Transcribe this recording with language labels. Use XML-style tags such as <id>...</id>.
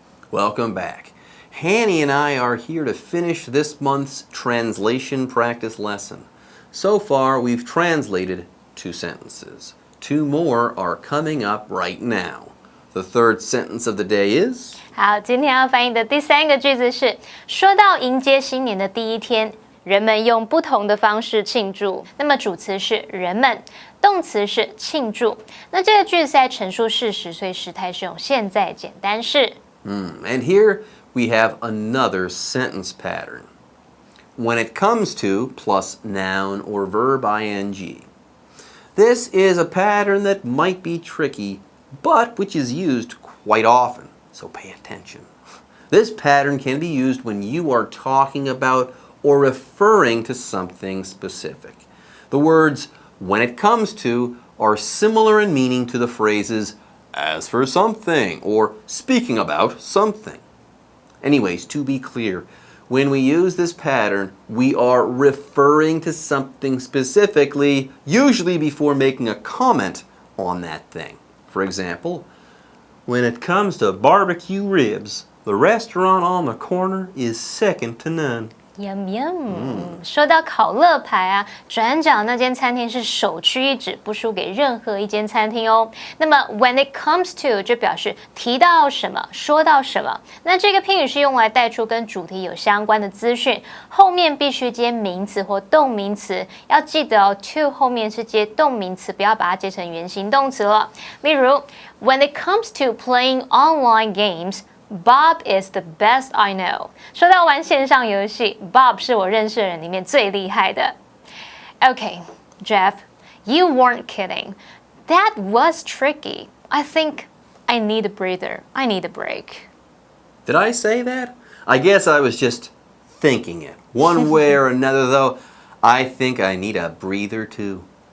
<en>Welcome back. Hanny and I are here to finish this month's translation practice lesson. So far, we've translated 2 sentences. 2 more are coming up right now. The third sentence of the day is...</en> <zh>好，今天要翻译的第3个句子是：说到迎接新年的第一天，人们用不同的方式庆祝。那么主词是人们，动词是庆祝。那这个句子是在陈述事实，所以时态是用现在简单式。</zh> <en>And here we have another sentence pattern. When it comes to plus noun or verb ing. This is a pattern that might be tricky, but which is used quite often, so pay attention. This pattern can be used when you are talking about or referring to something specific. The words when it comes to are similar in meaning to the phrases as for something, or speaking about something. Anyways, to be clear, when we use this pattern, we are referring to something specifically, usually before making a comment on that thing. For example, when it comes to barbecue ribs, the restaurant on the corner is second to none. Yum yum。</en> <zh>说到烤乐排啊，转角那间餐厅是首屈一指，不输给任何一间餐厅哦。那么 when it comes to 就表示提到什么，说到什么。那这个拼语是用来带出跟主题有相关的资讯，后面必须接名词或动名词。要记得哦 ，to 后面是接动名词，不要把它接成原形动词了。</zh> <en>例如 when it comes to playing online games。Bob is the best I know。</en> <zh>说到玩线上游戏 ，Bob 是我认识的人里面最厉害的。</zh> <en>Okay, Jeff, you weren't kidding. That was tricky. I think I need a breather. I need a break. Did I say that? I guess I was just thinking it. One way or another, though, I think I need a breather too.</en>